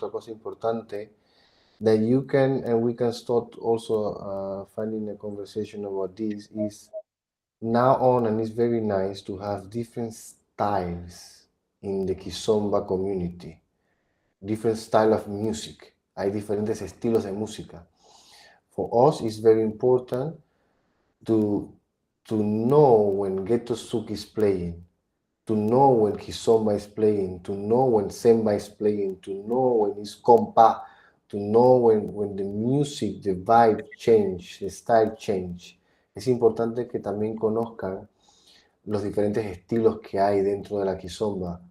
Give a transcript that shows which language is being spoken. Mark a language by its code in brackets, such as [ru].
[es] Otra cosa importante [en] that you can and we can start also finding a conversation about this is now on, and it's very nice to have different styles in the Kizomba community, different style of music. [es] Hay diferentes estilos de música. [en] For us, it's very important to know when Ghetto Souk is playing, to know when Kizomba is playing, to know when Semba is playing, to know when it's compa, to know when the music, the vibe change, the style change. [es] Es importante que también conozcan los diferentes estilos que hay dentro de la Kizomba.